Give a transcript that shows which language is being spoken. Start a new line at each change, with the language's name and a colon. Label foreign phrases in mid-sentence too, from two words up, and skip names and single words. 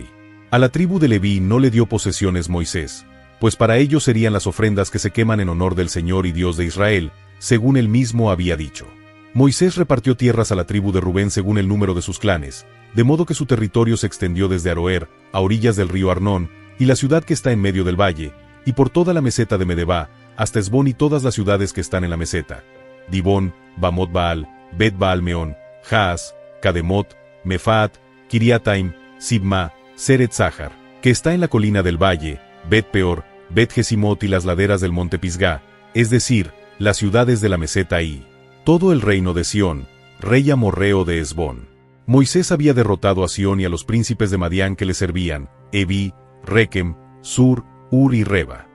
Spanish: A la tribu de Leví no le dio posesiones Moisés, pues para ellos serían las ofrendas que se queman en honor del Señor y Dios de Israel, según él mismo había dicho. Moisés repartió tierras a la tribu de Rubén según el número de sus clanes, de modo que su territorio se extendió desde Aroer, a orillas del río Arnón, y la ciudad que está en medio del valle, y por toda la meseta de Medeba, hasta Hesbón y todas las ciudades que están en la meseta: Dibón, Bamot Baal, Bet Baal Meón, Jaas, Kademot, Mefaat, Kiriataim, Sibma, Seret Zahar, que está en la colina del valle, Bet Peor, Bet Jesimot y las laderas del monte Pisgá, es decir, las ciudades de la meseta y todo el reino de Sión, rey amorreo de Hesbón. Moisés había derrotado a Sión y a los príncipes de Madián que le servían, Evi, Rekem, Sur, Ur y Reba.